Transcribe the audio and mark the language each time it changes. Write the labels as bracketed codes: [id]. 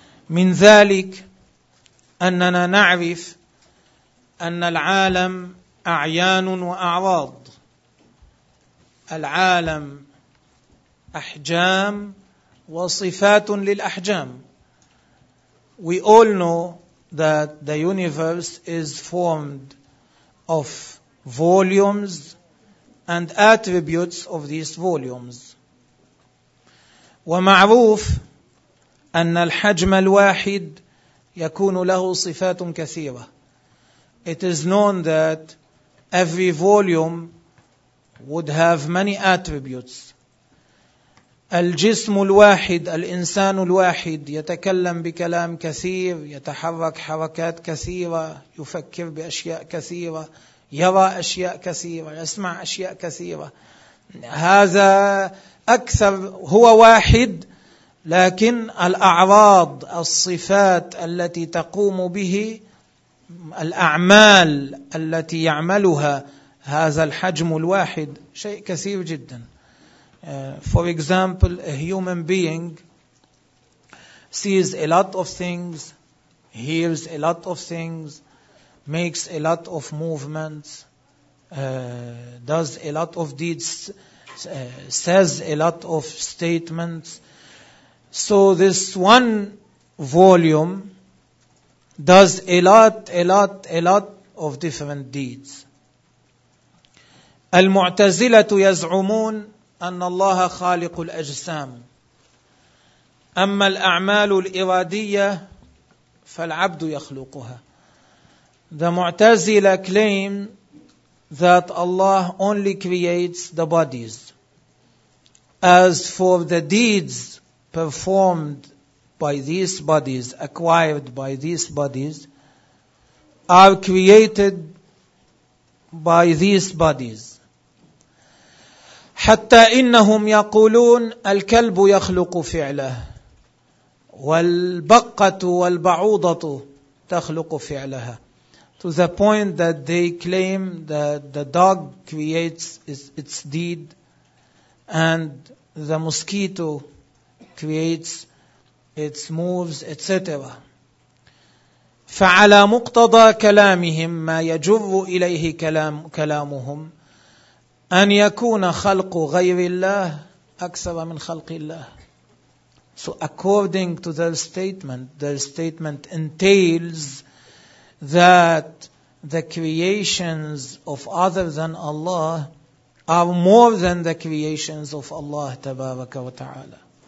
[ar] من ذلك أننا نعرف أن العالم أعيان وأعراض. العالم أحجام وصفات للأحجام. [en] We all know that the universe is formed of volumes and attributes of these volumes. [ar] ومعروف أن الحجم الواحد يكون له صفات كثيرة. [en] It is known that every volume would have many attributes. [ar] الجسم الواحد، الإنسان الواحد يتكلم بكلام كثير، يتحرك حركات كثيرة، يفكر بأشياء كثيرة، يرى أشياء كثيرة، يسمع أشياء كثيرة. هذا أكثر، هو واحد، لكن الأعراض، الصفات التي تقوم به، الأعمال التي يعملها هذا الحجم الواحد شيء كثير جداً. [en] For example, a human being sees a lot of things, hears a lot of things, makes a lot of movements, does a lot of deeds, says a lot of statements. So this one volume does a lot of different deeds. [ar] المعتزلة يزعمون أن الله خالق الأجسام. أما الأعمال الإرادية فالعبد يخلقها. [en] The Mu'tazila claim that Allah only creates the bodies. As for the deeds performed by these bodies, acquired by these bodies, are created by these bodies. [ar] حتى إنهم يقولون الكلب يخلق فعله. والبقة والبعوضة تخلق فعلها. [en] To the point that they claim that the dog creates its deed and the mosquito creates its moves, etc. [ar] فعلى مقتضى كلامهم ما يجر إليه كلامهم أن يكون خلق غير الله أكثر من خلق الله. [en] So according to their statement entails that the creations of other than Allah are more than the creations of Allah [ar] تبارك وتعالى.